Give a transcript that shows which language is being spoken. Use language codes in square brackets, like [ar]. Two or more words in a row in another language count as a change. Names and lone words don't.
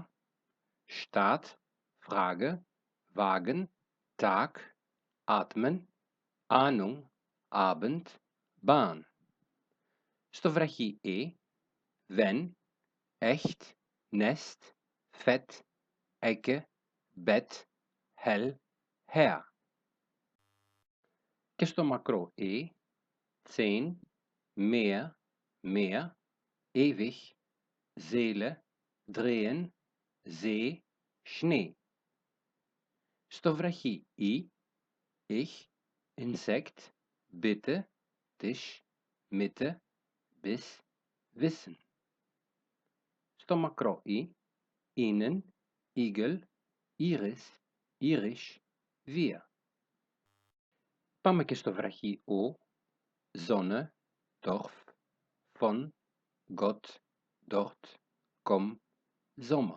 [de] Staat, Frage, Wagen, Tag, Atmen, Ahnung, Abend, Bahn. [el] Στο βραχή [de] wenn, echt, Nest, Fett, Ecke, Bett, Hell, Herr. [el] Και στο μακρό 10, [de] mehr, mehr, ewig, Seele, drehen, See, Schnee. [el] Στο βραχή [de] ich, Insekt, bitte, Tisch, Mitte, bis, wissen. [el] Στο μακρό [de] ihnen, Igel, Iris, Irisch, wir. [el] Πάμε και στο βραχή [de] Sonne, Dorf, von, Gott, dort, komm, Sommer.